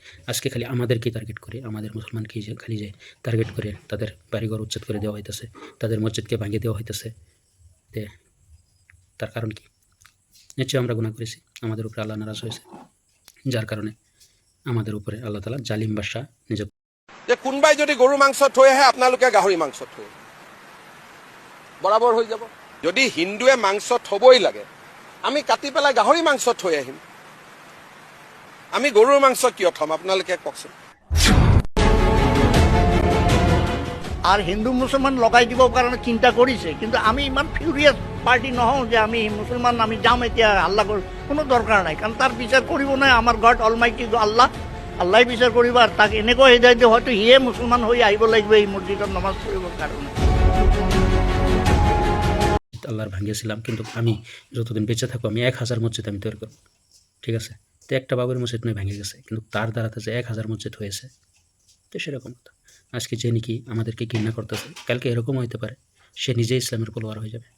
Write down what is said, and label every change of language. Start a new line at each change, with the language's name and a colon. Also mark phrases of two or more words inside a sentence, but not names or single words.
Bangla: আজকে খালি আমাদেরকেই টার্গেট করে, আমাদের মুসলমানকেই যে খালি যে টার্গেট করে তাদের বাড়িঘর উচ্ছেদ করে দেওয়া হইতেছে, তাদের মসজিদকে ভাঙিয়ে দেওয়া হইতেছে। তে তার কারণ কি? নিশ্চয়ই আমরা গুনাহ করেছি, আমাদের উপরে আল্লাহ নারাজ হয়েছে, যার কারণে আমাদের উপরে
Arabic: الله تعالى
Bangla: জালিম বাদশা নিযুক্ত।
Assamese: যে কোনোবাই যদি গৰু মাংস থৈ আহে আপোনালোকে গাহৰি মাংস থৈ বৰাবৰ হৈ যাব। যদি হিন্দুৱে মাংস থবই লাগে, আমি কাটি পেলাই গাহৰি মাংস থৈ আহিম, আমি গৰুৰ মাংস কিয় থম আপোনালোকে কওকচোন। আর হিন্দু মুসলমান লগাই দিব কাৰণে চিন্তা কৰিছে, কিন্তু আমি ইমান
English: furious party
Assamese: নহওঁ যে আমি মুসলমান আমি যাম এতিয়া আল্লাহ কোনো দৰকাৰ নাই, কাৰণ তাৰ বিচাৰ কৰিব নাই আমাৰ
English: God Almighty
Assamese: আল্লাহ। আল্লাহ বিচাৰ কৰিব, আৰু তাক এনেকৈ হৃদয় দিয়ে হয়তো সিয়ে মুছলমান হৈ আহিব লাগিব এই মছজিদত নামাজ পঢ়িবৰ কাৰণে।
Bangla: আল্লাহর ভাঙিয়েছিলাম, কিন্তু আমি যতদিন বেঁচে থাকবো আমি 1000 মসজিদ আমি তৈরি করবো, ঠিক আছে? তো একটা বাবুর মসজিদ নয় ভেঙে গেছে, কিন্তু তার দ্বারাতে যে 1000 মসজিদ হয়েছে, তো সেরকম কথা। আজকে যে নাকি আমাদেরকে ঘৃণা করতেছে, কালকে এরকম হইতে পারে সে নিজেই ইসলামের ফলোয়ার হয়ে যাবে।